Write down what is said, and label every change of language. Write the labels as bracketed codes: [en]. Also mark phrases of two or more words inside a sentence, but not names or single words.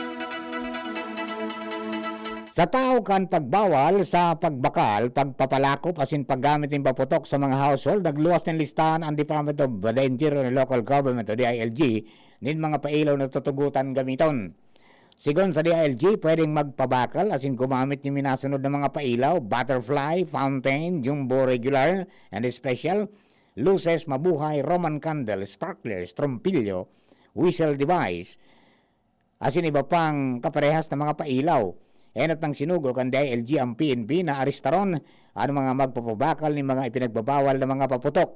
[bik] Sa tao kan pagbawal sa pagbakal, pagpapalakop asin paggamit ng paputok sa mga household, nagluwas ng listahan ang Department of the Interior and Local Government o DILG nin mga pailaw na tutugutan gamiton. Sigon sa DILG, pwedeng magpabakal asin gumamit ng minasunod na mga pailaw, [en] butterfly, fountain, jumbo regular, and special, [bik] luces, mabuhay, [en] Roman candle, [bik] sparklers, trompilyo, [en] whistle device, [bik] asin iba pang kaparehas na mga pailaw. Enot ng sinugod ang DILG ang PNP na aristaron ang mga magpapabakal ng mga ipinagbabawal na mga paputok.